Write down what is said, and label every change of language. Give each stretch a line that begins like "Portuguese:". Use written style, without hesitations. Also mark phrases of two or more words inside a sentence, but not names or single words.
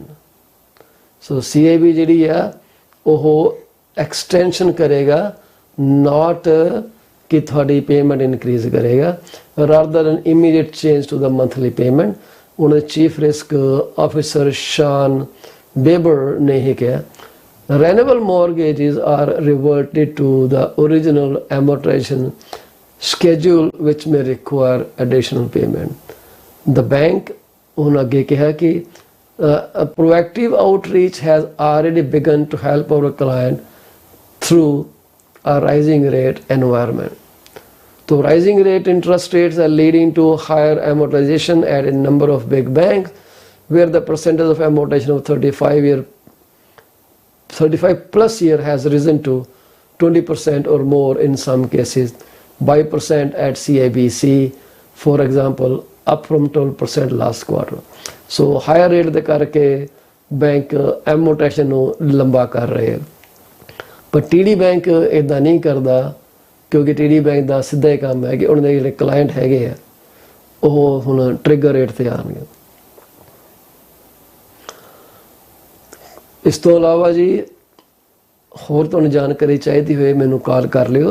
Punjabi: ਸੋ CIB ਜਿਹੜੀ ਆ ਉਹ ਐਕਸਟੈਂਸ਼ਨ ਕਰੇਗਾ, ਨਾਟ ਕਿ ਤੁਹਾਡੀ
English: payment increase
Punjabi: ਕਰੇਗਾ,
English: rather than immediate change to the monthly payment.
Punjabi: ਉਹਨਾਂ ਦੇ
English: chief risk officer
Punjabi: ਸ਼ਾਨ ਬੇਬਰ ਨੇ ਇਹ ਕਿਹਾ,
English: renewable mortgages are reverted to the original amortization schedule which may require additional payment. The bank
Punjabi: ਉਹਨਾਂ ਅੱਗੇ ਕਿਹਾ ਕਿ
English: a proactive outreach has already begun to help our client through a rising rate environment. So rising rate interest rates are leading to higher amortization at a number of big banks, where the percentage of amortization of 35 plus year has risen to 20% or more in some cases, 5% at CIBC, for example, up from 12% last quarter. So higher rate
Punjabi: ਦੇ ਕਰਕੇ ਬੈਂਕ amortization ਨੂੰ ਲੰਬਾ ਕਰ ਰਹੇ ਹੈ। ਪਰ TD ਬੈਂਕ ਇਦਾਂ ਨਹੀਂ ਕਰਦਾ, ਕਿਉਂਕਿ TD ਬੈਂਕ ਦਾ ਸਿੱਧਾ ਹੀ ਕੰਮ ਹੈ ਕਿ ਉਹਨਾਂ ਦੇ ਜਿਹੜੇ ਕਲਾਇੰਟ ਹੈਗੇ ਆ ਉਹ ਹੁਣ
English: trigger rate
Punjabi: ਤੇ ਆਉਣਗੇ। ਇਸ ਤੋਂ ਇਲਾਵਾ ਜੀ ਹੋਰ ਤੁਹਾਨੂੰ ਜਾਣਕਾਰੀ ਚਾਹੀਦੀ ਹੋਏ ਮੈਨੂੰ ਕਾਲ ਕਰ ਲਿਓ।